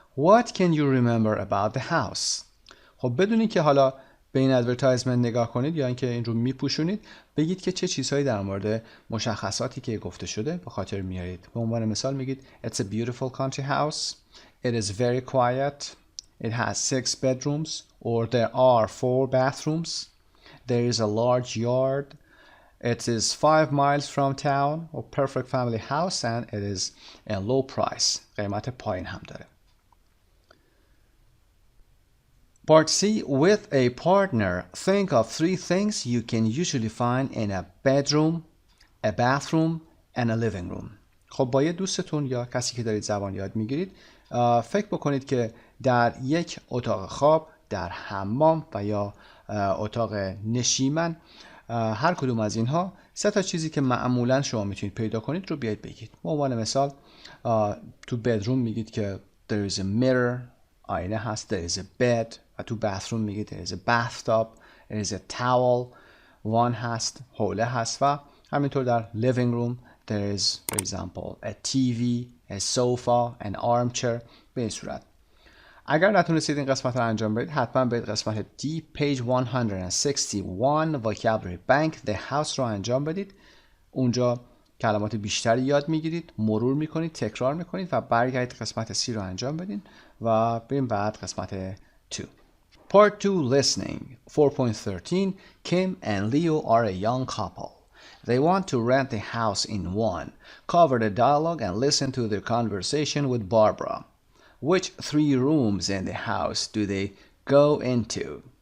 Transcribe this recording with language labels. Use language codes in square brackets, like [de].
[en] What can you remember about the house؟ [fa] خب بدونید که حالا به این ادورتایزمنت نگاه کنید یا اینکه این رو میپوشونید بگید که چه چیزهایی در مورد مشخصاتی که گفته شده به خاطر میارید. به عنوان مثال میگید [en] It's a beautiful country house. It is very quiet. It has 6 bedrooms or there are 4 bathrooms. There is a large yard. It is 5 miles from town. A perfect family house and it is a low price. [fa] قیمت پایین هم داره. [en] Part C. With a partner, think of 3 things you can usually find in a bedroom, a bathroom, and a living room. [fa] خب با یه دوستتون یا کسی که دارید زبان یاد میگیرید فکر بکنید که در یک اتاق خواب، در حمام و یا اتاق نشیمن هر کدوم از اینها سه تا چیزی که معمولا شما میتونید پیدا کنید رو بیاید بگید. به عنوان مثال تو بدروم میگید که [en] there is a mirror، [fa] آینه هست. [en] there is a bed، و تو bathroom میگید there is a bathtub، there is a towel، [fa] وان هست، حوله هست. [en] و همینطور در living room there is for example a TV، a sofa، an armchair. [fa] به این صورت اگر نتونستید این قسمت رو انجام بدید حتما برید قسمت D page 161 Vocabulary Bank the House رو انجام بدید. اونجا کلمات بیشتری یاد میگیرید، مرور میکنید، تکرار میکنید و برگردید قسمت C رو انجام بدین و بریم بعد قسمت 2. [en] Part 2 Listening 4.13 Kim and Leo are a young couple. They want to rent a house in one. Cover the dialogue and listen to their conversation with Barbara. Which 3 rooms in the house do they go into?